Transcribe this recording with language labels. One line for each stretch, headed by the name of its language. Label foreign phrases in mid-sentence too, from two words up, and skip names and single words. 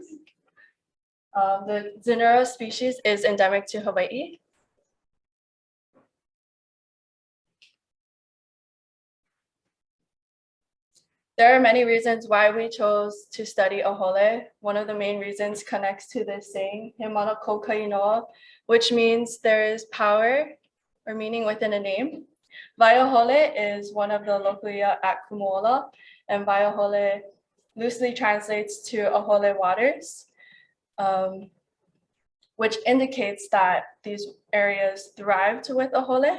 English: The zinura species is endemic to Hawaii. There are many reasons why we chose to study ahole. One of the main reasons connects to this saying,
Hawaiian: he mana ko kainoa,
English: which means there is power or meaning within a name. Waiahole is one of the local ia at Kumuola, and Waiahole loosely translates to ahole waters, which indicates that these areas thrived with ahole.